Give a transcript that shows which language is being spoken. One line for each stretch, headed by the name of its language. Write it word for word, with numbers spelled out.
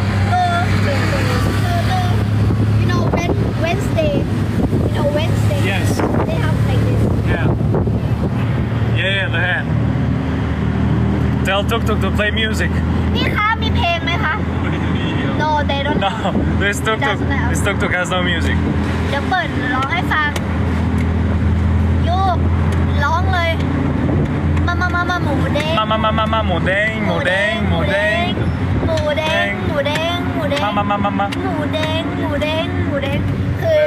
English: เออเออเออเออเออ you know when Wednesday you know Wednesday Yes. they have like this Yeah. Yeah, yeah, the hand. Tell Tuk Tuk to play music.
Thai: พี่คะมีเพลงไหมคะ
English: No they don't No, this Tuk Tuk, this Tuk Tuk has no music.
Thai: เดี๋ยวเปิดร้องให้ฟังโยกร้องเลย มามามามาหมูเด้ง Ma ma ma ma ma, หมูเด้งหมูเด้งหมูเด้ง หมูเด้งหมูเด้งหมูเด้ง Ma ma ma ma ma. หมูเด้งหมูเด้งหมูเด้งคือ